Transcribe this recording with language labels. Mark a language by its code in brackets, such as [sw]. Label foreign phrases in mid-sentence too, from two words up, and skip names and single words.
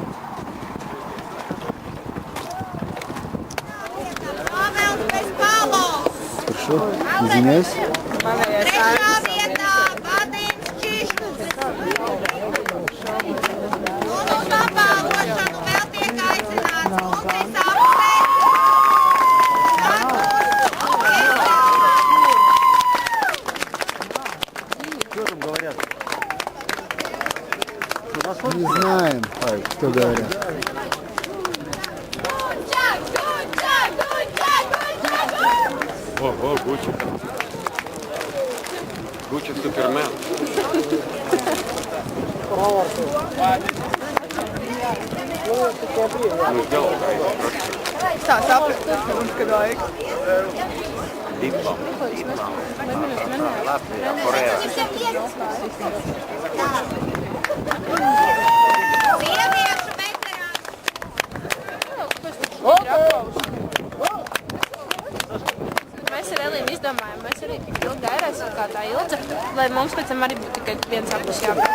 [ru] Извиняюсь. [lv] Trešā vietā Vadins Čiškus. Un uz apbalvošanu vēl tiek aicināts Ulris [ru] Что там говорят? Не знаем, что говорят. Ого, Гуччи. Гуччи Супермен. Ну, сделал, [lv] Tā saprast, kad vajag. Diplom. Latvijā, Korejā. Sieviešu veterāns. Mēs ar Elīnu izdomājām, mēs arī tik ilgi gairēsim kā tā Ilze, lai mums pēc tam arī būtu tikai viens apus jāpēc.